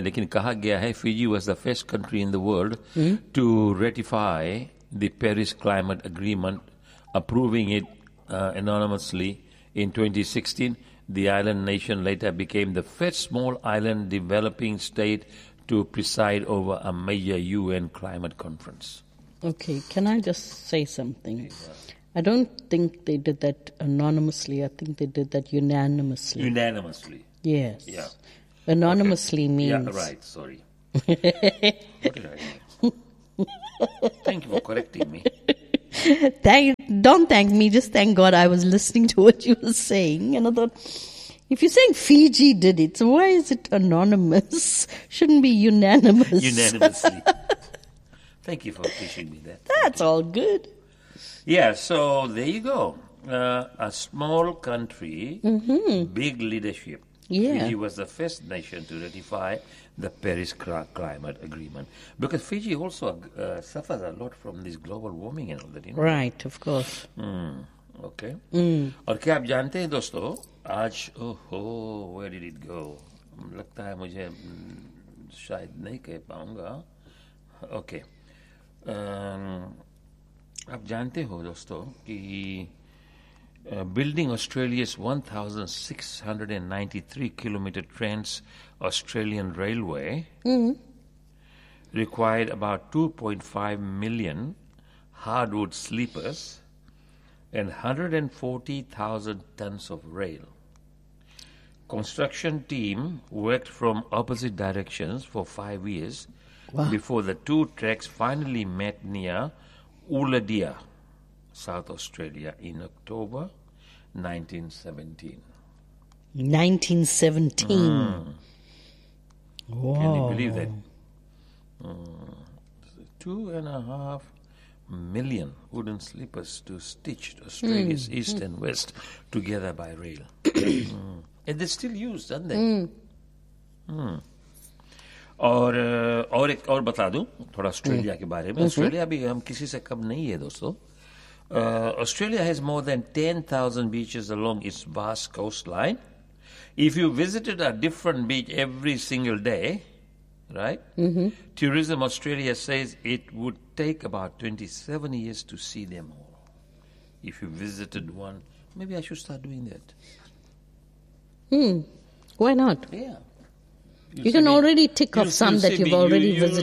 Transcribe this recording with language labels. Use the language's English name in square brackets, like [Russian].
[Hindi] लेकिन कहा गया है [English] Fiji was the first country in the world to ratify the Paris climate agreement, approving it anonymously in 2016। The island nation later became the first small island developing state to preside over a major UN climate conference. Okay, can I just say something? I don't think they did that anonymously. I think they did that unanimously. Unanimously. Yes. Yeah. Anonymously okay. means... Yeah, right, sorry. What did I do? Thank you for correcting me. Don't thank me, just thank God I was listening to what you were saying. And I thought, if you're saying Fiji did it, so why is it anonymous? Shouldn't be unanimous. Unanimously. Thank you for teaching me that. That's all good. this. Yeah, so there you go. A small country, mm-hmm. big leadership. Yeah. Fiji was the first nation to ratify the Paris Climate Agreement. Because Fiji also suffers a lot from this global warming and all that. You know? Right, of course. Okay. [Hindi] और क्या आप जानते हैं दोस्तों, आज ओहो [English] where did it go? [Hindi] लगता है मुझे शायद नहीं कह पाऊंगा. ओके, आप जानते हो दोस्तों कि [English] Building Australia's 1693 kilometre trans Australian railway required about 2.5 million hardwood sleepers and 140,000 tons of rail. Construction team worked from opposite directions for 5 years wow. before the two tracks finally met near Ulladia, South Australia, in October 1917. Can you believe that? 2.5 million wooden sleepers to stitch Australia's east and west together by rail. And they're still used, aren't they? [Hindi] और बता दूं थोड़ा Australia के बारे में. Australia भी हम किसी से कम नहीं है दोस्तों. [English] Australia has more than 10,000 beaches along its vast coast line. If you visited a different beach every single day, right? Tourism Australia says it would take about 27 years to see them all. If you visited one, maybe I should start doing that. Why not? Yeah. You can already tick off some that you've already visited.